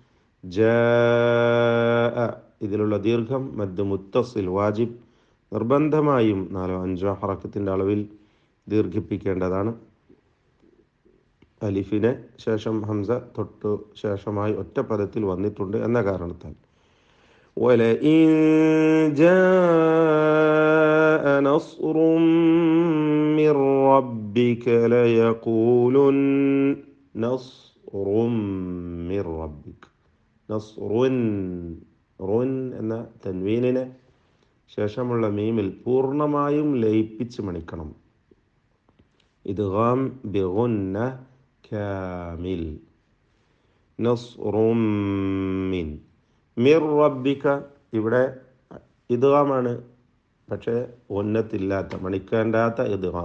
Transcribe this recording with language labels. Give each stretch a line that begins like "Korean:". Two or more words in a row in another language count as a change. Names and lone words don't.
Malayalam: ജാഅ, ഇതിലുള്ള ദീർഘം
Arabic: مد متصل واجب,
Malayalam: നിർബന്ധമായും 4-5 ഹറക്കത്തിൻ്റെ അളവിൽ ദീർഘിപ്പിക്കേണ്ടതാണ്. അലിഫിനെ ശേഷം ഹംസ തൊട്ട് ശേഷമായി ഒറ്റ പദത്തിൽ വന്നിട്ടുണ്ട് എന്ന കാരണത്താൽ.
Arabic: وَلَئِن جَاءَ نصر من ربك ليقولن نصر من ربك
Malayalam: നസ്റുൻ റുൻ എന്ന തൻവീനിനെ ശേഷമുള്ള മീമിൽ പൂർണ്ണമായും ലയിപ്പിച്ച് മണിക്കണം.
Arabic: إدغام بغنة كامل. نصر من من ربك
Malayalam: ഇവിടെ ഇദ്ഗാമാണ്, പക്ഷേ ഉന്നത്തില്ലാത്ത മണിക്കേണ്ടാത്ത ഇദ്ഗാം.